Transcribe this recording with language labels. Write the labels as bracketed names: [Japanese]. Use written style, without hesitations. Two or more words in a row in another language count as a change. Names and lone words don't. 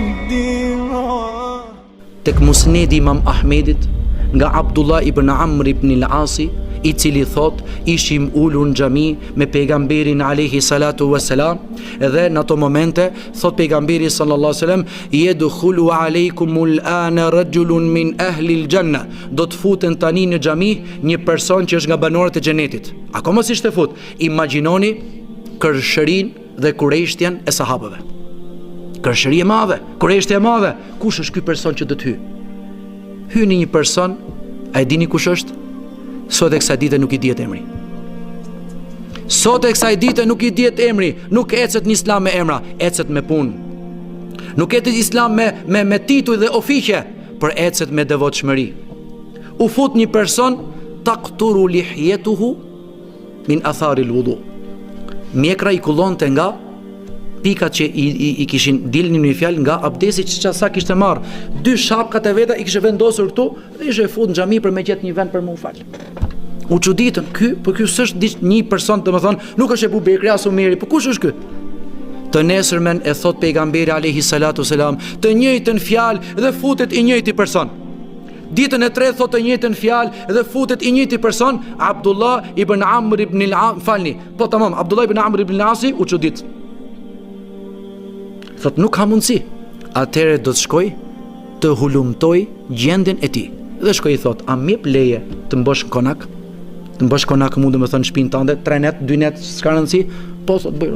[Albanian] Tek musnedi Imam Ahmedit nga Abdullah ibn Amr ibn al-Asi, i cili thot ishim ulur në xhami me pejgamberin [Arabic] عليه الصلاة والسلام, [Albanian] edhe në ato momente thot pejgamberi [Arabic] صلى الله عليه وسلم, يدخل عليكم الآن رجل من أهل الجنة, [Albanian] do të futen tani në xhami një person që është nga banorët e xhenetit. Akoma si të fut, imagjinoni kërshërin dhe kurejshtjen e sahabëve. Kërshëri e madhe, kurejshtja e madhe. Kush është ky person që do të hyj? Hyni një person, a e dini kush është? Sot e kësaj dite nuk i dihet emri. Sot e kësaj dite nuk i dihet emri. Nuk ecet në islam me emra, ecet me punë. Nuk ecet islam me tituj dhe ofiqe, por ecet me devotshmëri. U fut një person, [Arabic] تقطر لحيته من أثر الوضوء. [Albanian] Mjekra i kullonte nga pikat që i kishin dilni në një fjalë nga abdesi që sa kishte marrë. 2 shapkat e veta i kishte vendosur këtu dhe ishte fut në xhami për me gjetë një vend për më u fal. U çuditën, ky s'është një person, domethënë, nuk është Ebu Bekri as Omeri, po kush është ky? Të nesërmen e thot pejgamberi [Arabic] عليه الصلاة والسلام, [Albanian] të njëjtën fjalë dhe futet i njëjti person. Ditën e tretë thot të njëjtën fjalë dhe futet i njëjti person, Abdullah ibn Amr ibn al-As, Abdullah ibn Amr ibn al-As u çudit. Thot nuk ka mundësi. Atëherë do të shkoj të hulumtoj gjendjen e tij. Dhe shkoi thot, a më jep leje të mbosh konak? Të mbosh konak mund të më thon shtëpinë tënde, 3 net, 2 net, s'ka rëndësi. Po thot bëj.